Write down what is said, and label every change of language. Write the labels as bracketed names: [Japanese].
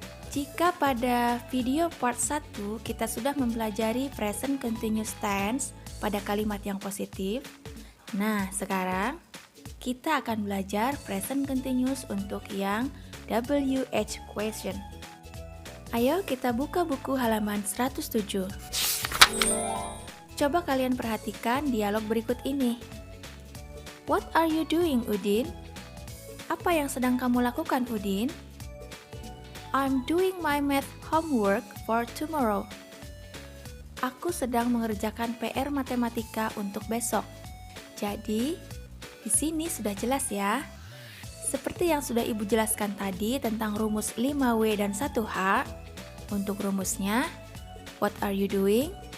[Indonesian] Jika pada video part 1 kita sudah mempelajari present continuous tense pada kalimat yang positif, nah sekarang kita akan belajar present continuous untuk yang WH question. Ayo kita buka buku halaman 107. Coba kalian perhatikan dialog berikut ini. [English] What are you doing, Udin? [Indonesian] Apa yang sedang kamu lakukan, Udin? [English] I'm doing my math homework for tomorrow. [Indonesian] Aku sedang mengerjakan PR matematika untuk besok. Jadi, di sini sudah jelas ya. Seperti yang sudah Ibu jelaskan tadi tentang rumus 5W dan 1H. Untuk rumusnya, [English] what are you doing?